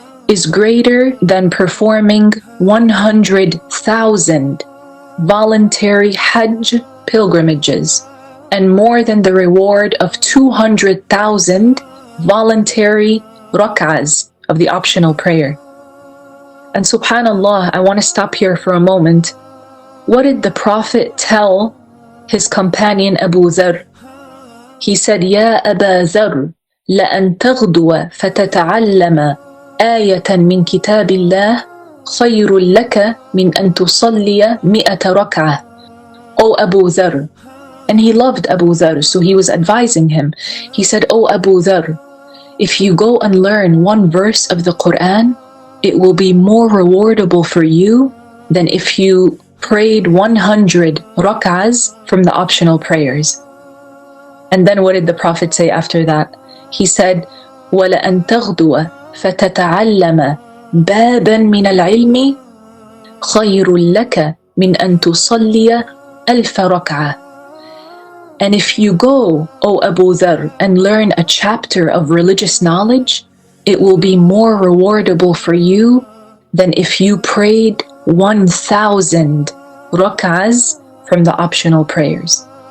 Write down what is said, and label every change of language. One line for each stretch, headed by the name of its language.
English: is greater than performing 100,000 voluntary Hajj pilgrimages, and more than the reward of 200,000 voluntary rak'ahs of the optional prayer. And subhanallah, I want to stop here for a moment. What did the Prophet tell his companion Abu Dharr? He said,
Arabic: Ya Aba Dharr, لأن تغدو فتتعلم آية من كتاب الله خير لك من أن تصلي 100 ركعة.
English: O Abu Dharr. And he loved Abu Dharr, so he was advising him. He said, O Abu Dharr, if you go and learn one verse of the Quran, it will be more rewardable for you than if you prayed 100 rak'ahs from the optional prayers. And then what did the Prophet say after that? He said,
Arabic: وَلَأَن تَغْدُوَ فَتَتَعَلَّمَ بَابًا مِنَ الْعِلْمِ خَيْرٌ لَكَ مِنْ أَن تُصَلِّيَ 1000 رَكْعَةٍ.
English: And if you go, O Abu Dharr, and learn a chapter of religious knowledge, it will be more rewardable for you than if you prayed 1,000 rak'ahs from the optional prayers.